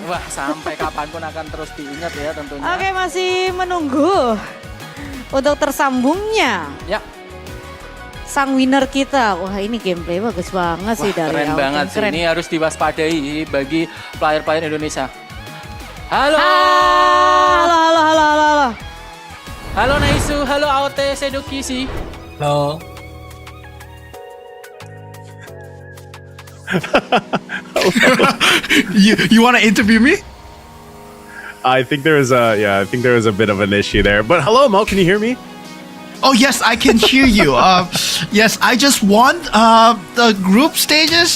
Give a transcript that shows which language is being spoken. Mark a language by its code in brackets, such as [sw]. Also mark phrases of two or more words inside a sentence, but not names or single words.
[id] Wah, sampai kapanpun akan terus diingat ya tentunya. Oke, masih menunggu untuk tersambungnya. Ya. sang winner kita. Wah ini gameplay bagus banget sih dari Keren awal. banget sih. Ini harus diwaspadai bagi player-player Indonesia. Halo. Halo. Halo Naisu, halo Aote Sedokisi. Halo. [en] You want to interview me? I think there was a bit of an issue there. But hello, Mo, can you hear me? Oh yes, I can hear you. Yes, I just won the group stages.